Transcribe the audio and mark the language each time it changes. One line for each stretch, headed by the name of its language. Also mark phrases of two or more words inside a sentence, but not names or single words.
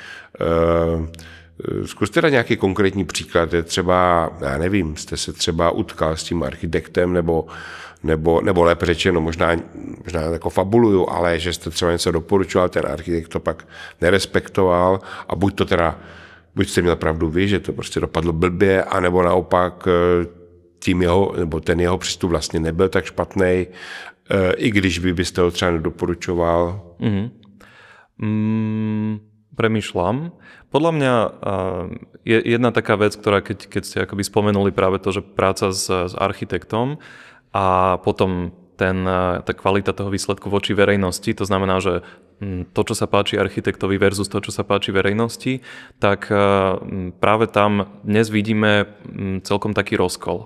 Czech: Zkuste dát nějaký konkrétní příklad, je třeba, já nevím, jste se třeba utkal s tím architektem, nebo lépe řečeno, možná jako fabuluju, ale že jste třeba něco doporučoval, ten architekt to pak nerespektoval a buď jste měl pravdu vy, že to prostě dopadlo blbě, anebo naopak ten jeho přístup vlastně nebyl tak špatný, i když byste ho třeba nedoporučoval.
Slovak: Premýšľam. Podľa mňa je jedna taká vec, ktorá keď ste akoby spomenuli práve to, že práca s architektom a potom tá kvalita toho výsledku voči verejnosti, to znamená, že to, čo sa páči architektovi versus to, čo sa páči verejnosti, tak práve tam dnes vidíme celkom taký rozkol.